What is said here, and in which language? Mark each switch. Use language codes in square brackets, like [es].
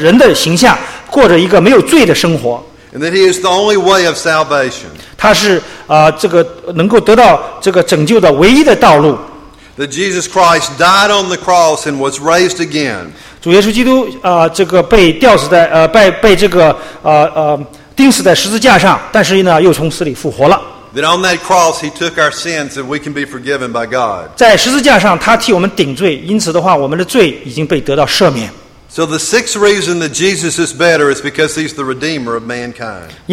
[zh] 我们知道他是从上帝那里来的，他本身是神，他来到世上成了神的，成了人的形象，过着一个没有罪的生活。 [en] And that he is the only way of salvation. [zh] 他是能够得到这个拯救的唯一的道路。 [en] That Jesus Christ died on the cross and was raised again. [zh] 主耶稣基督被钉死在十字架上，但是呢又从死里复活了。 [en] That on that cross he took our sins and we can be forgiven by God. [zh] 在十字架上他替我们顶罪，因此的话我们的罪已经被得到赦免。 [en] So the sixth reason that Jesus is better is because he's the redeemer of mankind.